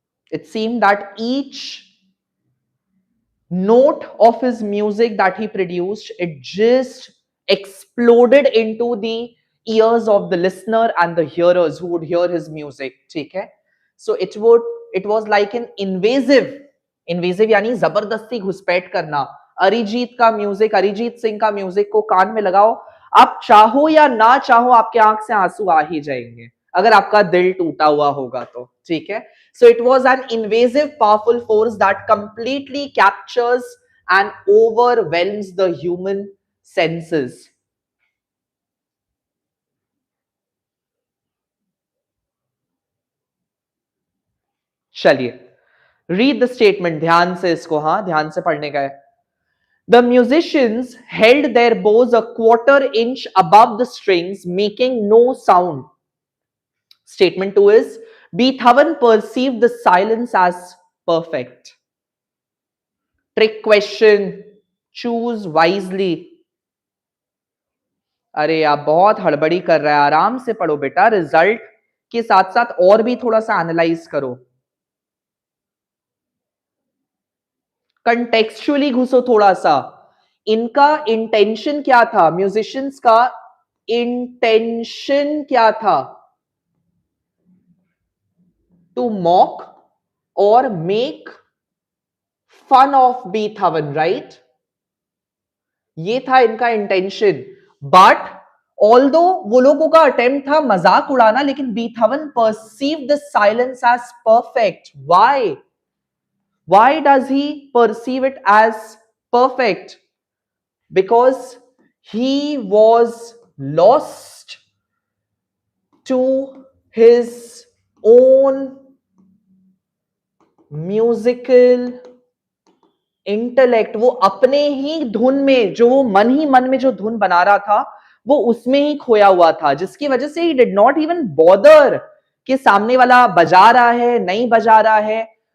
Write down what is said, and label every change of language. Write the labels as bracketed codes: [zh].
[en] It seemed that each note of his music that he produced, it just exploded into the ears of the listener and the hearers who would hear his music. [hi] ठीक है? [en] So it was like an invasive [hi] यानी जबरदस्ती घुसपैठ करना. अरिजीत का music, Arijit Singh का music को कान में लगाओ, आप चाहो या ना चाहो आपके आंख से आंसू आ ही जाएंगे अगर आपका दिल टूटा हुआ होगा तो. ठीक है? [en] So it was an invasive, powerful force that completely captures and overwhelms the human senses. [hi] चलिए, [en] read the statement. [hi] ध्यान से इसको, हाँ ध्यान से पढ़ने का है. [en] The musicians held their bows a quarter inch above the strings, making no sound. Statement 2 is Beethoven perceived the silence as perfect. Trick question. Choose wisely. [hi] अरे यार बहुत हड़बड़ी कर रहा है, आराम से पढ़ो बेटा. रिजल्ट के साथ साथ और भी थोड़ा सा एनालाइज करो. कंटेक्चुअली घुसो थोड़ा सा. इनका इंटेंशन क्या था? म्यूजिशियंस का इंटेंशन क्या था? [en] To mock और make fun of Beethoven, right? [hi] ये था इनका इंटेंशन. [en] but although [hi] वो लोगों का अटेम्प्ट था मजाक उड़ाना, लेकिन [en] Beethoven perceive the silence as perfect. Why does he perceive it as perfect? Because he was lost to his own musical [hi] intellect. वो अपने ही धुन में, जो वो मन ही मन में जो धुन बना रहा था, वो उसमें ही खोया हुआ था, जिसकी वजह से he [en] did not even bother [hi] कि सामने वाला बजा रहा है नहीं बजा रहा है.